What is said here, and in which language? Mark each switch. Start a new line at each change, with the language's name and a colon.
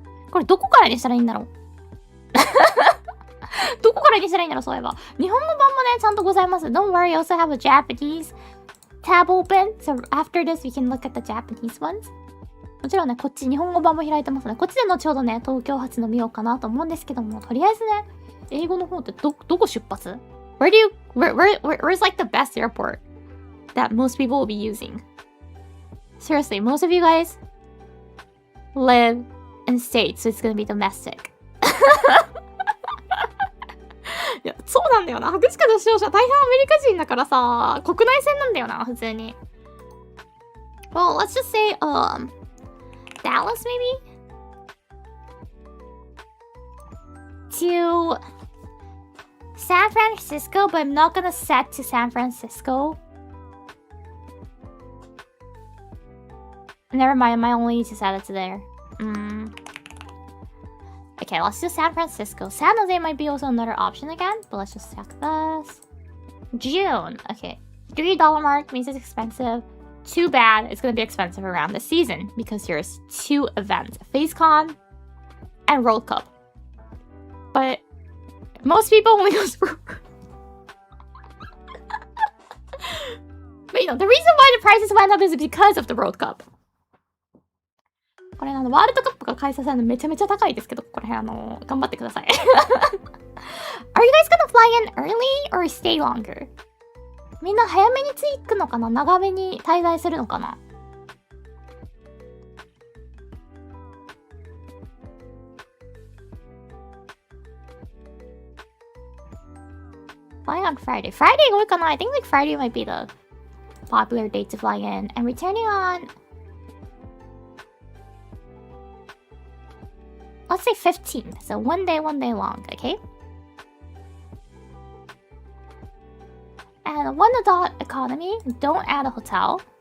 Japanese: これどこからにしたらいいんだろうどこからにしたらいいんだろうそういえば。日本語版もね、ちゃんとございます。
English: Don't worry, I also have a Japanese tab open. So after this, we can look at the Japanese ones.
Japanese: もちろんね、こっち日本語版も開いてますね。こっちで後ほどね、東京発の見ようかなと思うんですけども、とりあえずね、英語の方ってどこ出発？
English: Where's like the best airport that most people will be using? Seriously, most of you guys live in states, so it's gonna be domestic.
Japanese: いや、そうなんだよな。博士課の視聴者、大半アメリカ人だからさ、国内線なんだよな、普通に。
English: Well, let's just say, Dallas, maybe? To San Francisco, but I'm not gonna set to San Francisco. Never mind, I only need to set it to there. Okay, let's do San Francisco. San Jose might be also another option again, but let's just check this. June. Okay, $3 mark means it's expensive. Too bad it's gonna be expensive around this season because there's 2 events, FaceCon and World Cup. But most people only go for But you know, the reason why the prices went up is because of the World Cup.
Japanese: これワールドカップが開催されるのめちゃめちゃ高いですけど、これ頑張ってください。
English: Are you guys gonna fly in early or stay longer?
Japanese: みんな早めに着くのかな、長めに滞在するのかな。
English: Flying on Friday. Friday
Japanese: 多いかな。
English: I think like Friday might be the popular date to fly in. And returning on, let's say 15. So one day long, okay? And one adult economy, don't add a hotel.